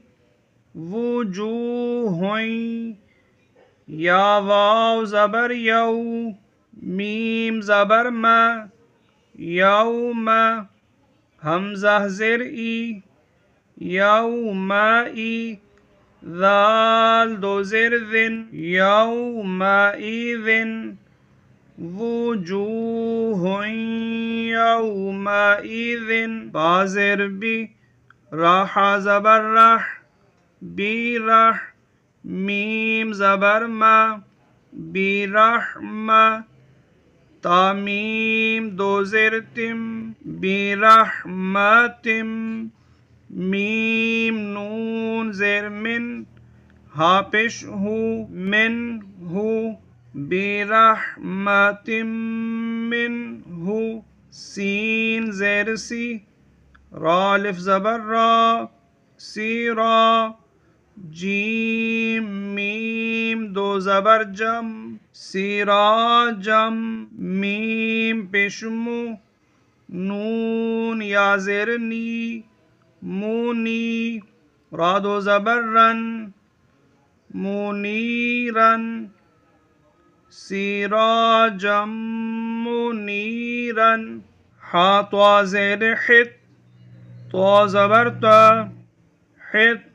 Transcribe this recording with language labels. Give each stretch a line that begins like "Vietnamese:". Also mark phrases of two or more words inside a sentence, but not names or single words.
Urdu: وجوہوئیں یا واو زبر یو میم زبر ما یوم حمزہ زیر ای یومئی ذال دو زیر ذن یومئذن وجوہ یومئذن با زیر بی راح زبر رح بی رح میم زبر ما بی رحمہ تامیم دو زیر تم بی رحمتم میم نون زیر من ہا پیش ہو من ہو بی رحمتم من ہو سین زیر سی را الف زبر را سی را جیم میم دو زبر جم سراجم میم پیشمو نون یا زیر نی مونی را دو زبر رن منیرن سراجم منیرن ہا تو زیر حت تو زبر تا حت